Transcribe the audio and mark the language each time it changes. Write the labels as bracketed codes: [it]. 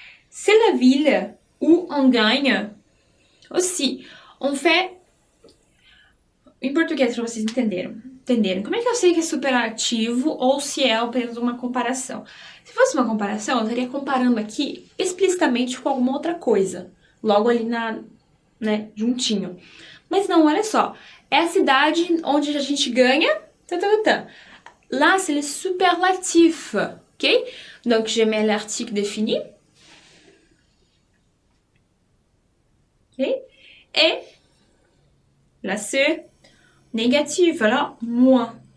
[fr] C'est la ville où on gagne aussi. On fait [pt] em português, para vocês entenderem. Como é que eu sei que é superlativo ou se é apenas uma comparação? Se fosse uma comparação, eu estaria comparando aqui explicitamente com alguma outra coisa. Logo ali né, juntinho. Mas não, olha só. É a cidade onde a gente ganha. [fr] Là, c'est le superlatif. Ok? Donc, je mets l'article défini. Ok? Et là, c'est négatif, alors moins.